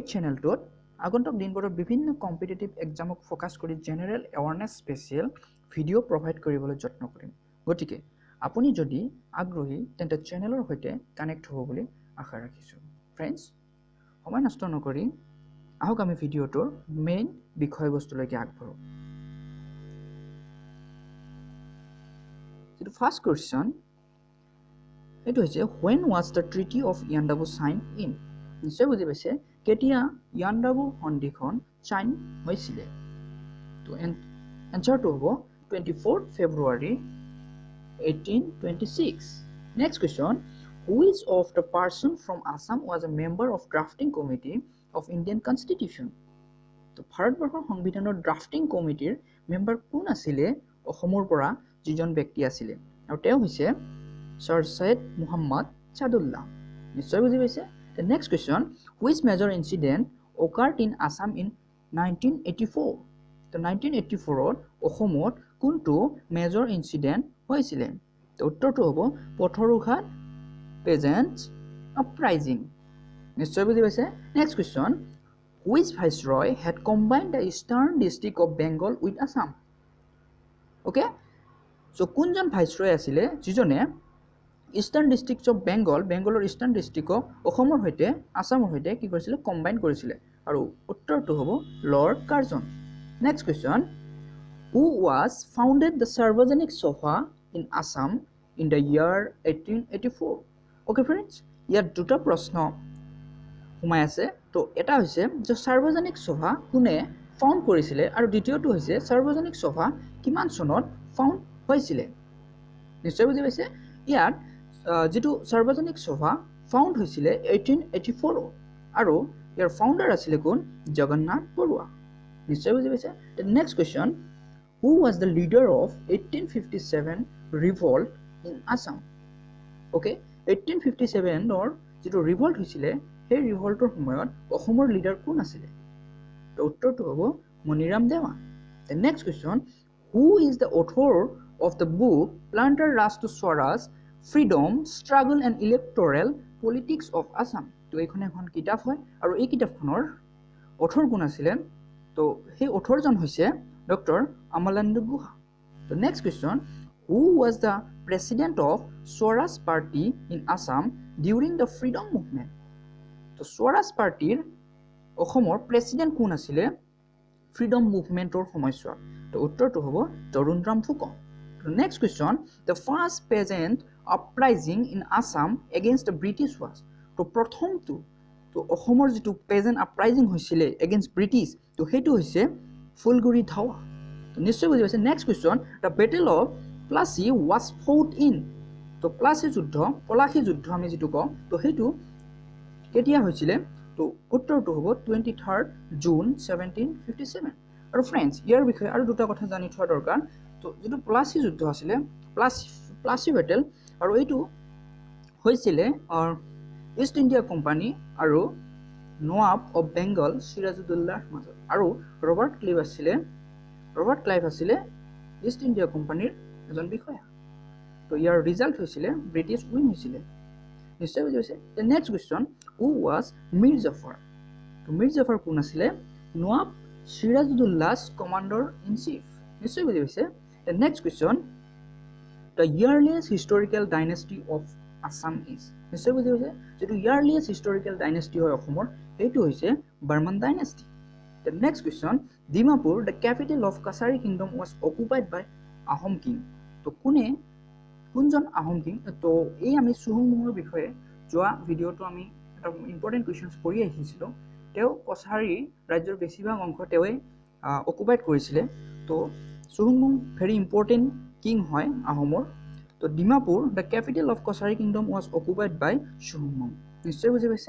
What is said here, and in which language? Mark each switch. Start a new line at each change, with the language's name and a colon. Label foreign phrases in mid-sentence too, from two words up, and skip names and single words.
Assamese: চ্যানেলটোত আগন্তুক দিনবোৰত বিভিন্ন কম্পিটিটিভ এক্সামক ফোকাস কৰি
English: general awareness special video
Assamese: প্ৰভাইড কৰিবলৈ যত্ন কৰিম গতিকে আপুনি যদি আগ্ৰহী তেন্তে চ্যানেলৰ সৈতে কানেক্ট হ'ব বুলি আশা ৰাখিছো ফ্ৰেণ্ডছ সময় নষ্ট নকৰি আহক আমি ভিডিওটোৰ মেইন বিষয়বস্তুলৈকে আগবাঢ়ো
English: The first question It was when was the Treaty of Yandabu signed in?
Assamese: নিশ্চয় বুজি পাইছে কেতিয়া ইয়ান্দাবু সন্ধিখন সাইন হৈছিল তো এনসারটো হ'ব 24 February 1826
English: Next question Which of the person from Assam was a member of drafting committee of Indian Constitution?
Assamese: তো ভাৰতবৰ্ষৰ সংবিধানৰ ড্ৰাফটিং কমিটিৰ মেম্বাৰ কোন আছিল অসমৰ পৰা যিজন ব্যক্তি আছিল আৰু তেওঁ হৈছে Sir Syed Muhammad Chadullah. নিশ্চয় বুজি পাইছে
English: The next question Which major incident occurred in Assam in 1984?
Assamese: তো 1984 অসমত কোনটো মেজৰ ইনসিডেন্ট হৈছিল তো উত্তৰটো হ'ব পথৰুঘাট পেজেন্টছ আপৰাইজিং নিশ্চয় বুজি পাইছে
English: Next question Which viceroy had combined the eastern district of Bengal with Assam? Okay so
Assamese: কোনজন viceroy আছিল যিজনে
English: eastern districts of Bengal
Assamese: ইষ্টাৰ্ণ ডিস্ট্ৰিক্টক অসমৰ সৈতে আসামৰ সৈতে কি কৰিছিল কম্বাইন কৰিছিল আৰু উত্তৰটো হ'ব লৰ্ড কাৰ্জন
English: next question who was founded the Sarbajanik Sabha in Assam in the year
Assamese: 1884 ওকে ফ্ৰেণ্ডছ ইয়াত দুটা প্ৰশ্ন সোমাই আছে তো এটা হৈছে যে সাৰ্বজনিক সভা কোনে ফাউন্ড কৰিছিল আৰু দ্বিতীয়টো হৈছে সাৰ্বজনিক সভা কিমান চনত ফাউন্ড হৈছিল নিশ্চয় বুজি পাইছে ইয়াত যেটো সাৰ্বজনিক সভা ফাউন্ড হৈছিল 1884 আৰু ইয়াৰ ফাউন্ডাৰ আছিল কোন জগন্নাথ বৰুৱা নিশ্চয় বুজি পাইছে
English: the next question who was the leader of 1857 revolt in Assam okay 1857 or
Assamese: যেটো ৰিভল্ট হৈছিল সেই ৰিভল্টৰ সময়ত অসমৰ লিডাৰ কোন আছিল তো উত্তৰটো হ'ব মনিৰাম দেৱান
English: the next question who is the author of the book Planter Raj to Swaraj Freedom, Struggle and Electoral Politics of Assam.
Assamese: তো এইখন এখন কিতাপ হয় আৰু এই কিতাপখনৰ অথৰ কোন আছিল তো সেই অথৰজন হৈছে ডক্টৰ অমলেন্দু গুহা তো
English: next question who was the president of Swaraj Party in Assam during the freedom movement
Assamese: তো স্বৰাজ পাৰ্টিৰ অসমৰ প্ৰেসিডেন্ট কোন আছিল ফ্ৰীডম মুভমেন্টৰ সময়ছোৱাত তো উত্তৰটো হ'ব তৰুণৰাম ফুকন
English: The next question the first peasant uprising in Assam against the British was to
Assamese: প্ৰথমটো তো অসমৰ যেটো
English: peasant uprising
Assamese: হৈছিল
English: against British
Assamese: তো হেতু হৈছে ফুলগুৰি ধাৱা তো নিশ্চয় বুজি পাইছে
English: next question the battle of Plassey was fought in
Assamese: তো প্লাসী যুদ্ধ পলাশী যুদ্ধ আমি যেটো কওঁ তো হেতু কেতিয়া হৈছিল তো উত্তৰটো হ'ব 23rd June 1757 আৰু फ्रेंड्स ইয়াৰ বিষয়ে আৰু দুটা কথা জানি থোৱা দৰকাৰ তো যেটো প্লাসী যুদ্ধ আছিল প্লাসী ব্যাটেল আৰু এইটো হৈছিল ইষ্ট ইণ্ডিয়া কোম্পানী আৰু
English: Nawab of Bengal
Assamese: সিৰাজউদ্দৌলাৰ মাজত আৰু ৰবাৰ্ট ক্লাইভ আছিল ইষ্ট ইণ্ডিয়া কোম্পানীৰ এজন বিষয়া তো ইয়াৰ ৰিজাল্ট হৈছিল
English: British win
Assamese: হৈছিল নিশ্চয় বুজি পাইছে
English: the next question who was
Assamese: মীৰ জাফৰ তো মীৰ জাফৰ কোন আছিল নৱাব সিৰাজউদ্দৌলা's
English: commander in chief
Assamese: নিশ্চয় বুজি পাইছে
English: The next question the earliest historical dynasty of Assam is
Assamese: নিশ্চয় বুজি পাইছে যেটো
English: earliest historical dynasty
Assamese: হয় অসমৰ এইটো হৈছে বৰ্মন dynasty
English: The next question Dimapur the capital of Kasari kingdom was occupied by Ahom king
Assamese: তো কোনজন আহোম কিং তো এই আমি সুহুংমুংৰ বিষয়ে যোৱা ভিডিওটো আমি এটা
English: important questions
Assamese: পঢ়ি আহিছিলো তেও কছাৰী ৰাজ্যৰ বেছিভাগ অংশ তেৱে অকুপাইড কৰিছিল তো সুহুংমুং
English: very important king
Assamese: হয় আহোমৰ তো
English: Dimapur the capital of Kachari kingdom was occupied by Suhungmung
Assamese: নিশ্চয় বুজি পাইছে